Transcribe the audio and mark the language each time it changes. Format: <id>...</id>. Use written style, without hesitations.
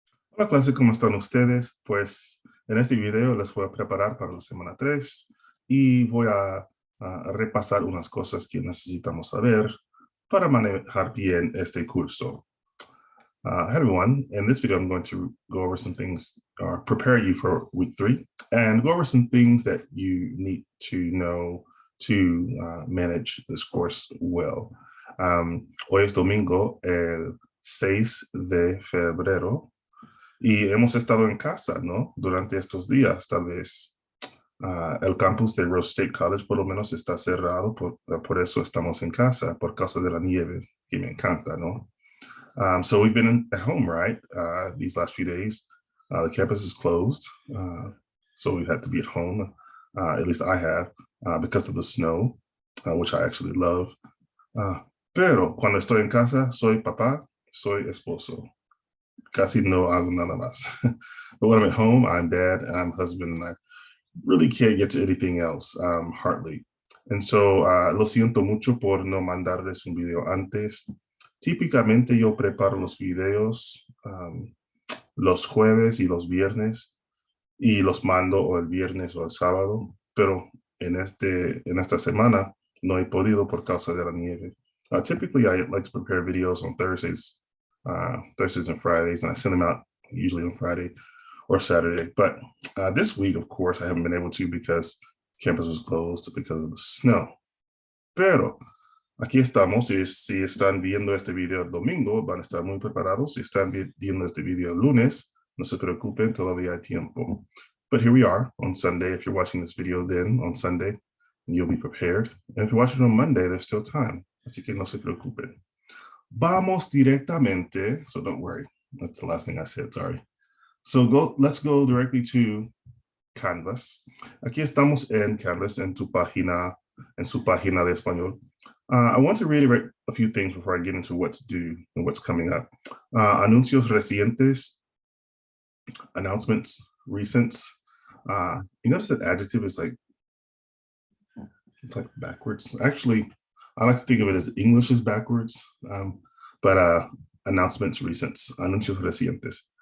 <es>Hola clase, ¿cómo están ustedes? Pues en este video les voy a preparar para la semana 3 y voy a repasar unas cosas que necesitamos saber para manejar bien este curso.</es> <en>Hi everyone, in this video I'm going to go over some things, prepare you for week 3 and go over some things that you need to know to manage this course well.</en> <es>Hoy es domingo, el 6 de febrero. Y hemos estado en casa, ¿no? Durante estos días, tal vez. El campus de Rose State College por lo menos está cerrado, por eso estamos en casa, por causa de la nieve, que me encanta, ¿no?</es> <en>So we've been at home, right? These last few days. The campus is closed, so we've had to be at home. At least I have, because of the snow, which I actually love.</en> <es>Pero cuando estoy en casa, soy papá, soy esposo. Casi no hago nada más.</es> <en>But when I'm at home, I'm dad, I'm husband, and I really can't get to anything else, hardly. And so,</en> <es>lo siento mucho por no mandarles un video antes. Típicamente yo preparo los videos los jueves y los viernes y los mando o el viernes o el sábado, pero en esta semana no he podido por causa de la nieve.</es> <en>Typically, I like to prepare videos on Thursdays and Fridays, and I send them out usually on Friday or Saturday. But this week, of course, I haven't been able to because campus was closed because of the snow.</en> <es>Pero aquí estamos, y si están viendo este video el domingo, van a estar muy preparados. Si están viendo este video el lunes, no se preocupen, todavía hay tiempo.</es> <en>But here we are on Sunday. If you're watching this video then on Sunday, you'll be prepared. And if you're watching on Monday, there's still time.</en> <es>Así que no se preocupen. Vamos directamente,</es> <en>so don't worry. That's the last thing I said, sorry. So let's go directly to Canvas.</en> <es>Aquí estamos en Canvas, en su página de español.</es> <en>I want to reiterate a few things before I get into what's due and what's coming up.</en> <es>Anuncios recientes,</es> <en>announcements, recents. You notice that adjective is it's like backwards. Actually, I like to think of it as English is backwards, but announcements, recents, anuncios recientes.</en>